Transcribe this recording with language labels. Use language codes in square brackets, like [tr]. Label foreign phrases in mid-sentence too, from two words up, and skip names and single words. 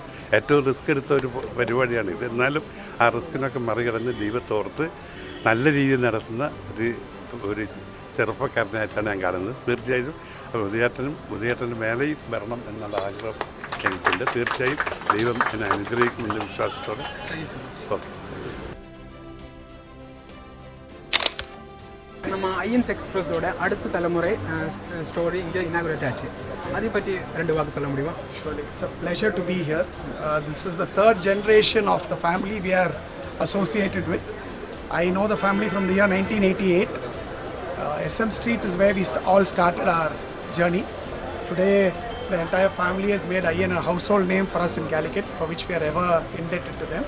[ml] ഏറ്റവും റിസ്ക് എടുത്ത ഒരു പരിപാടിയാണ് ഇത്. എന്നാലും ആ റിസ്കിനൊക്കെ മറികടന്ന് ദൈവത്തോർത്ത് നല്ല രീതിയിൽ നടത്തുന്ന ഒരു ചെറുപ്പക്കാരനായിട്ടാണ് ഞാൻ കാണുന്നത്. തീർച്ചയായും ഉദയേട്ടനും മേലെയും വരണം എന്നുള്ള ആഗ്രഹം എനിക്കുണ്ട്. തീർച്ചയായും ദൈവം എന്നെ അനുഗ്രഹിക്കുമെന്ന വിശ്വാസത്തോടെ ഓക്കെ. [ta] நம்ம ஐஎன்ஸ் எக்ஸ்பிரஸோட அடுத்த தலைமுறை ஸ்டோரி இங்கே இனாகுரேட் ஆச்சு. அதை பற்றி 2 வாக்கு சொல்ல முடியுமா? [en] Surely, it's a pleasure to be here. This is the 3rd generation of the family we are associated with. I know the family from the year 1988. SM Street is where we all started our journey. Today, the entire family has made IN a household name for us in Calicut, for which we are ever indebted to them.